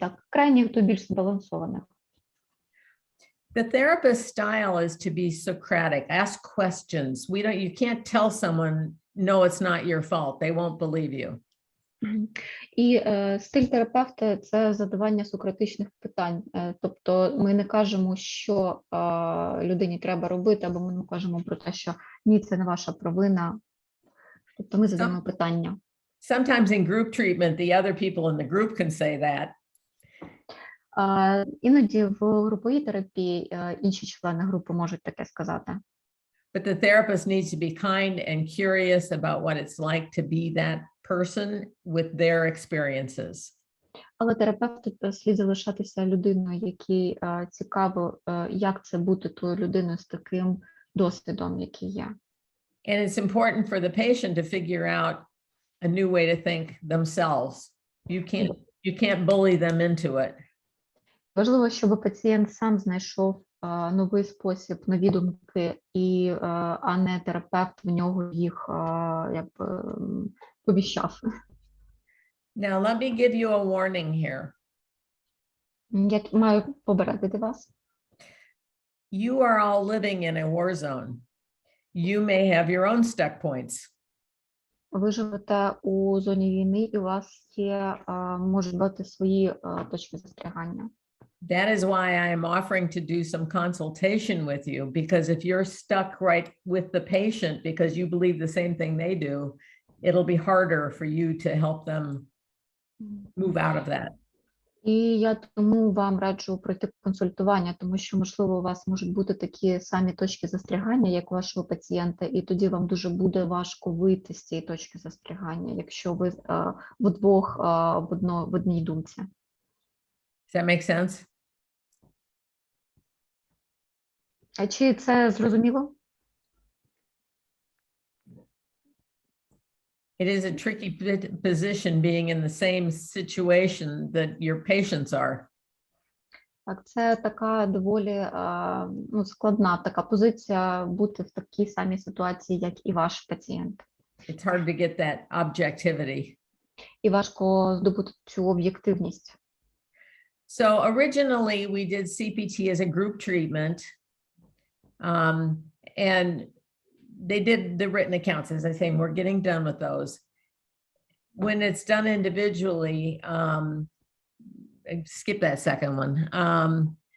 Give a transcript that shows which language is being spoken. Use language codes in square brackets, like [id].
[uk] крайніх до більш збалансованих. [en] The therapist style is to be Socratic, ask questions. You can't tell someone, no, it's not your fault. They won't believe you. [uk] І стиль терапевта – це задавання сократичних питань. Тобто ми не кажемо, що людині треба робити, або ми не кажемо про те, що ні, це не ваша провина. Тобто ми задаємо питання. [en] Sometimes in group treatment, the other people in the group can say that. [uk] Іноді в груповій терапії інші члени групи можуть таке сказати. [en] But the therapist needs to be kind and curious about what it's like to be that person with their experiences. [uk] Але терапевту слід залишатися людиною, якій цікаво, як це бути тою людиною з таким досвідом, який є. [en] And it's important for the patient to figure out a new way to think themselves. You can't bully them into it. [uk] Важливо, щоб пацієнт сам знайшов новий спосіб, нові думки, а не терапевт в нього їх якби повіщав. [en] Now, let me give you a warning here. [uk] Я маю попередити вас. [en] You are all living in a war zone. You may have your own stuck points. [uk] Ви живете у зоні війни, і у вас є, можуть бути свої точки застрягання. [en] That is why I am offering to do some consultation with you, because if you're stuck right with the patient because you believe the same thing they do, it'll be harder for you to help them move out of that. [uk] І я тому вам раджу пройти консультування, тому що, можливо, у вас можуть бути такі самі точки застрягання, як у вашого пацієнта, і тоді вам дуже буде важко вийти з цієї точки застрягання, якщо ви вдвох в одній думці. [en] Does that make sense? [uk] А чи це зрозуміло? [en] It is a tricky position being in the same situation that your patients are. [uk] Так, це така доволі складна така позиція бути в такій самій ситуації, як і ваш пацієнт. [en] It's hard to get that objectivity. [uk] І важко здобути цю об'єктивність. [en] So originally we did CPT as a group treatment, and they did the written accounts, as I say, and we're getting done with those. when it's done individually, skip that second one.